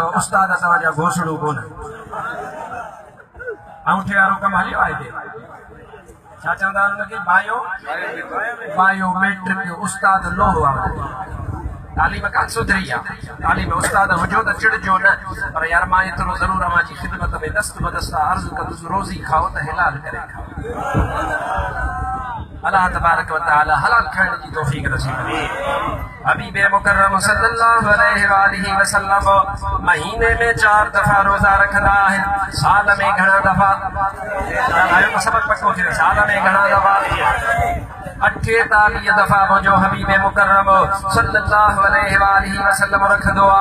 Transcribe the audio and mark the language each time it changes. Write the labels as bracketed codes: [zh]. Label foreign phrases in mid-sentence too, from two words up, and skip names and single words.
[sd] उस्ताद तव्हांजा घोसड़ो कोन अंगूठे वारो कमु हलियो आहे हिते छा चवंदा आहिनि हुनखे बायोमेट्रिक उस्ताद लोहो आहे। तालीम कान सुधरी आहे। तालीम उस्ताद हुजो त चिड़जो न पर यार मां एतिरो ज़रूरु अवां जी ख़िदमत में दस्त बदस्ता अर्ज़ु कंदुसि रोज़ी खाओ त हिलाल करे खाओ। [ar] الله تبارك وتعالى [sd] हलाल खाइण जी तौफ़ीक़ नसीब करे। हबीब मुकर्रम [ar] صلى الله عليه وسلم [sd] महीने में 4 दफ़ा रोज़ा रखंदा आहिनि। साल में घणा दफ़ा सबक पक्को थियो। साल में घणा दफ़ा 48 दफ़ा मुंहिंजो हबीब मुकर्रम [ar] صلى الله عليه وسلم [sd] रखंदो आहे।